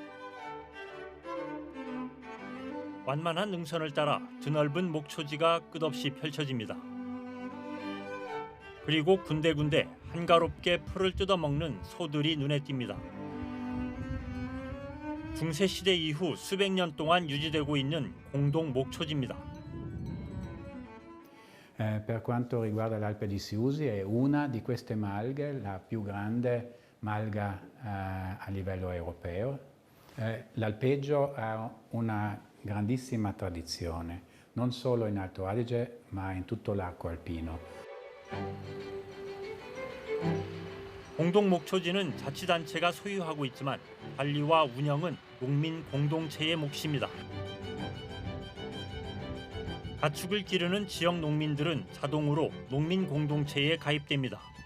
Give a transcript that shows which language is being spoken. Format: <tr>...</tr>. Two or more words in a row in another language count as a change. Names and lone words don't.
<ko>완만한 능선을 따라 드넓은 목초지가 끝없이 펼쳐집니다. 그리고 군데군데 한가롭게 풀을 뜯어먹는 소들이 눈에 띕니다. 중세시대 이후 수백 년 동안 유지되고 있는 공동 목초지입니다.</ko> <it>Per quanto riguarda l'Alpe di Siusi è una di queste malghe, la più grande malga a livello europeo. L'alpeggio ha una grandissima tradizione, non solo in Alto Adige ma in tutto l'arco alpino.</it> <ko>공동 목초지는 자치단체가 소유하고 있지만 관리와 운영은 농민 공동체의 몫입니다. 가축을 기르는 지역 농민들은 자동으로 농민 공동체에 가입됩니다.</ko>